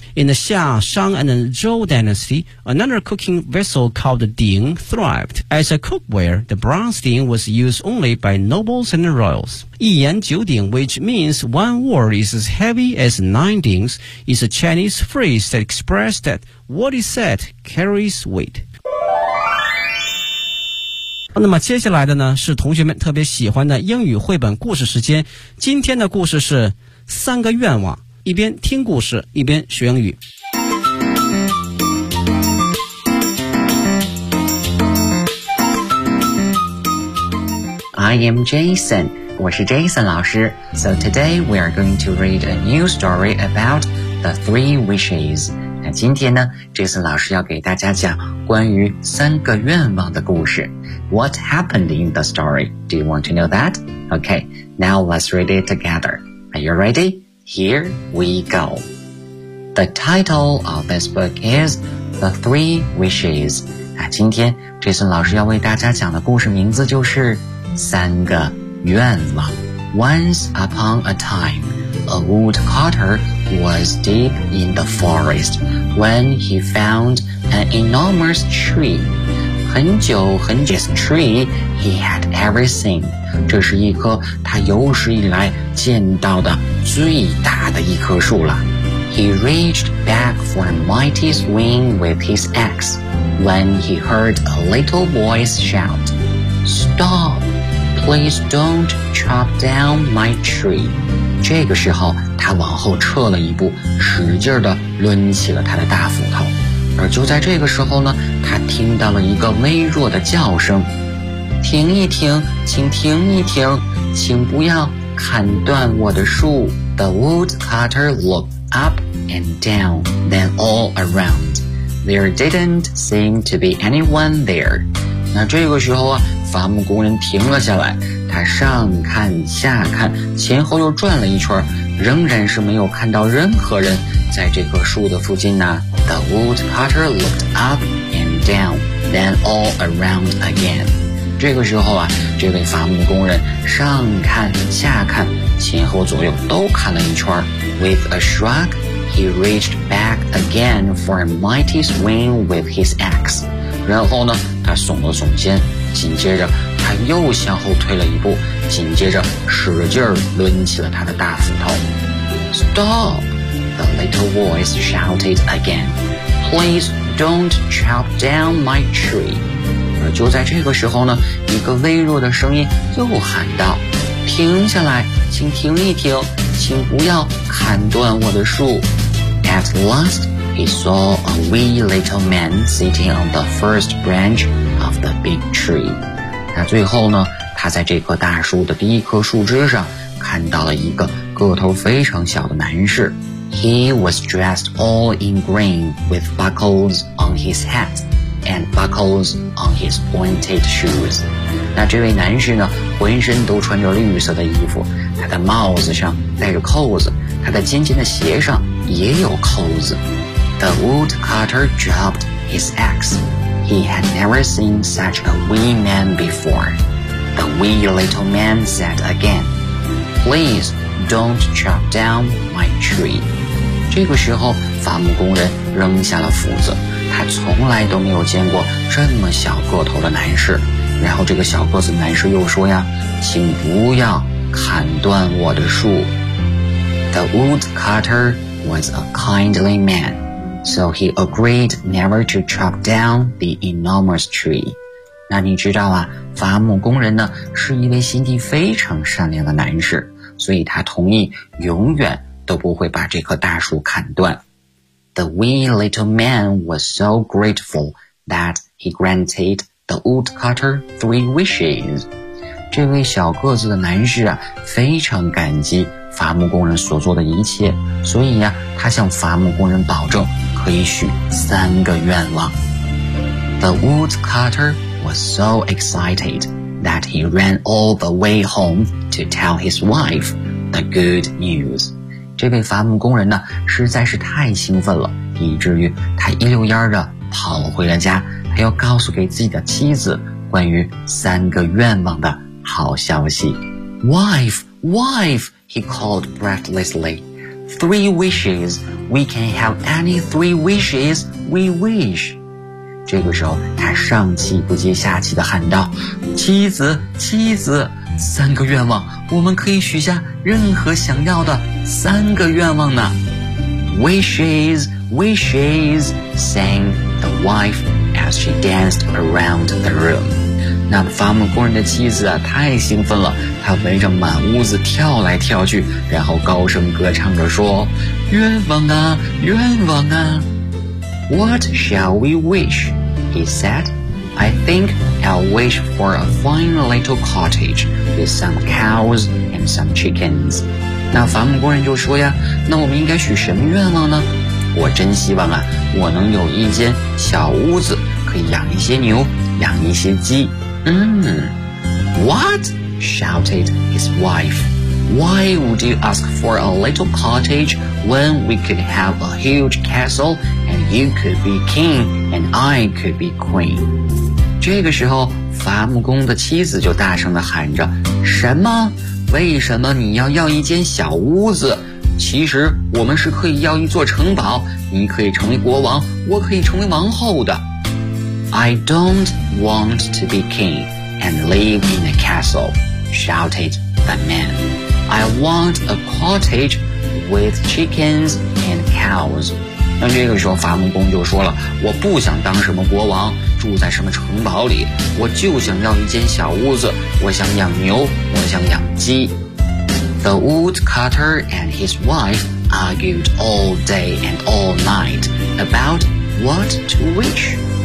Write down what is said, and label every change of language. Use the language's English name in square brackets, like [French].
[English] In the Xia, Shang, and Zhou dynasty, another cooking vessel called the Ding thrived. As a cookware, the bronze Ding was used only by nobles and royals. [Chinese] 一言九鼎, [English] which means one word is as heavy as nine dings, is a Chinese phrase that expresses that what is said carries weight. [Chinese] 那么接下来的呢是同学们特别喜欢的英语绘本故事时间。今天的故事是三个愿望，一边听故事一边学英语。 [English] I am Jason, [Chinese] 我是 Jason 老师。 [English] So today we are going to read a new story about the three wishes. [Chinese] 那今天呢 Jason 老师要给大家讲关于三个愿望的故事。 [English] What happened in the story? Do you want to know that? Okay, now let's read it together. Are you ready? Here we go. The title of this book is The Three Wishes. [Chinese] 今天 Jason 老师要为大家讲的故事名字就是三个愿望。 [English] Once upon a time, a woodcutter was deep in the forest when he found an enormous tree. [Chinese] 很久很久 [English] This tree, he had everything. [Chinese] 这是一棵他有史以来见到的最大的一棵树了。 [English] He reached back for a mighty swing with his axe when he heard a little voice shout, Stop! Please don't chop down my tree. [Chinese] 这个时候他往后撤了一步，使劲地抡起了他的大斧头。而就在这个时候呢，他听到了一个微弱的叫声，停一停，请停一停，请不要砍断我的树。 [English] The woodcutter looked up and down, then all around. There didn't seem to be anyone there. [Chinese] 那这个时候啊，伐木工人停了下来，他上看下看，前后又转了一圈，仍然是没有看到任何人在这棵树的附近呢。 [English] The woodcutter looked up and down, then all around again. [Chinese] 这个时候啊，这位伐木工人上看下看，前后左右都看了一圈。 [English] With a shrug, he reached back again for a mighty swing with his axe. [Chinese] 然后呢，他耸了耸肩，紧接着他又向后退了一步，紧接着使劲抡起了他的大斧头。 [English] Stop! The little voice shouted again, Please don't chop down my tree. [Chinese] 而就在这个时候呢，一个微弱的声音又喊道，停下来，请停一停，请不要砍断我的树。 [English] At last, he saw a wee little man sitting on the first branch of the big tree. [Chinese] 那最后呢，他在这棵大树的第一棵树枝上看到了一个个头非常小的男士。 [English] He was dressed all in green with buckles on his hat and buckles on his pointed shoes. [Chinese] 那这位男士呢，浑身都穿着绿色的衣服，他的帽子上戴着扣子，他的尖尖的鞋上也有扣子。 [English] The woodcutter dropped his axe. He had never seen such a wee man before. The wee little man said again, Please don't chop down my tree. [Chinese] 这个时候伐木工人扔下了斧子，他从来都没有见过这么小个头的男士。然后这个小个子男士又说呀，请不要砍断我的树。 [English] The woodcutter was a kindly man, so he agreed never to chop down the enormous tree. [Chinese] 那你知道啊，伐木工人呢是一位心地非常善良的男士，所以他同意永远都不会把这棵大树砍断。 [English] The wee little man was so grateful that he granted the woodcutter three wishes. [Chinese] 这位小个子的男士啊，非常感激伐木工人所做的一切，所以呀，他向伐木工人保证可以许三个愿望。 [English] The woodcutter was so excited that he ran all the way home to tell his wife the good news. [Chinese] 这位伐木工人呢，实在是太兴奋了，以至于他一溜烟的跑回了家，还要告诉给自己的妻子关于三个愿望的好消息。 [English] Wife, wife, he called breathlessly. Three wishes, we can have any three wishes we wish. [Chinese] 这个时候他上气不接下气地喊道，妻子，妻子，三个愿望，我们可以许下任何想要的三个愿望呢。 [English] Wishes, wishes, sang the wife as she danced around the room. [Chinese] 那伐木工人的妻子啊，太兴奋了，她围着满屋子跳来跳去，然后高声歌唱着说，愿望啊，愿望啊。 [English] What shall we wish? He said. I think I'll wish for a fine little cottage with some cows and some chickens. [Chinese] 那伐木工人就说呀，那我们应该许什么愿望呢？我真希望啊，我能有一间小屋子，可以养一些牛，养一些鸡。 [English] What? Shouted his wife. Why would you ask for a little cottage when we could have a huge castle and you could be king and I could be queen? [Chinese] 这个时候伐木工的妻子就大声地喊着，什么？为什么你要一间小屋子？其实我们是可以要一座城堡，你可以成为国王，我可以成为王后的。 [English] I don't want to be king and live in a castle, shouted the man. I want a cottage with chickens and cows. [Chinese] 那这个时候伐木工就说了，我不想当什么国王，住在什么城堡里，我就想要一间小屋子，我想养牛，我想养鸡。 [English] The woodcutter and his wife argued all day and all night about what to wish.